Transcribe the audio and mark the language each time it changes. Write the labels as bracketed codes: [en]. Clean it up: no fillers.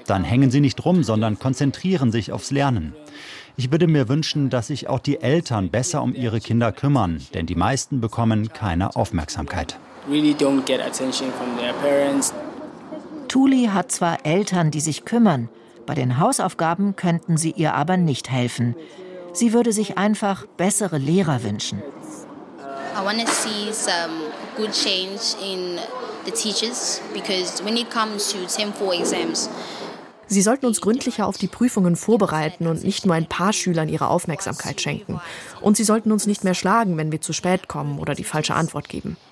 [de] Dann hängen sie nicht rum, sondern konzentrieren sich aufs Lernen. Ich würde mir wünschen, dass sich auch die Eltern besser um ihre Kinder kümmern, denn die meisten bekommen keine Aufmerksamkeit. Tuli hat zwar Eltern, die sich kümmern, bei den Hausaufgaben könnten sie ihr aber nicht helfen. Sie würde sich einfach bessere Lehrer wünschen. [en] I want to see some good change in the teachers, because when it comes to 10-4 exams. [de] Sie sollten uns gründlicher auf die Prüfungen vorbereiten und nicht nur ein paar Schülern ihre Aufmerksamkeit schenken. Und sie sollten uns nicht mehr schlagen, wenn wir zu spät kommen oder die falsche Antwort geben.